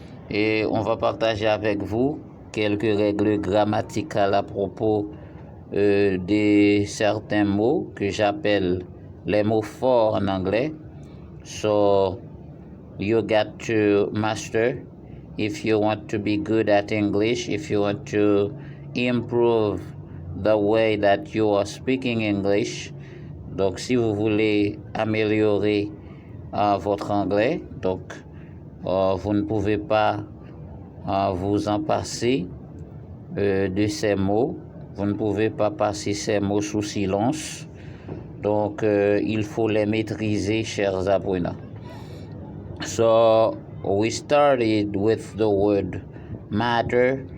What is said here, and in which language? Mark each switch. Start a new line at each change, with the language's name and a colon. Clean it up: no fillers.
French: Et on va partager avec vous quelques règles grammaticales à propos de certains mots que j'appelle les mots forts en anglais.
English: So you got to master if you want to be good at English, if you want to improve the way that you are speaking English.
French: Donc, si vous voulez améliorer votre anglais, donc vous ne pouvez pas vous en passer de ces mots. Vous ne pouvez pas passer ces mots sous silence. Donc, il faut les maîtriser, chers apprenants.
English: So, we started with the word matter.